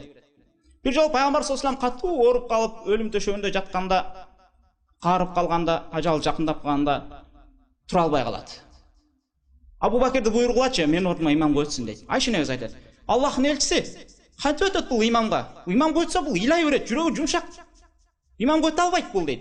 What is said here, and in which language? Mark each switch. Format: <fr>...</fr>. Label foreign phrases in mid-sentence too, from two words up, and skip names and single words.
<ky>Бир жолу пайгамбар</ky> <ar>صلى الله عليه وسلم</ar> <ky>катуу ооруп калып, өлүм төшөгүндө жатканда, карып калганда, ажал жакындап калганда тура албай калат. Абу Бакрды буйругулачы, мен ордума имам койсун дейт. Айшене өз айтат: Аллахтын элчиси, кантип өтөт бул имамга? Имам койсо бул ыйлай берет, жүрөгү жумшак. Имам който албайт бул дейт.</ky>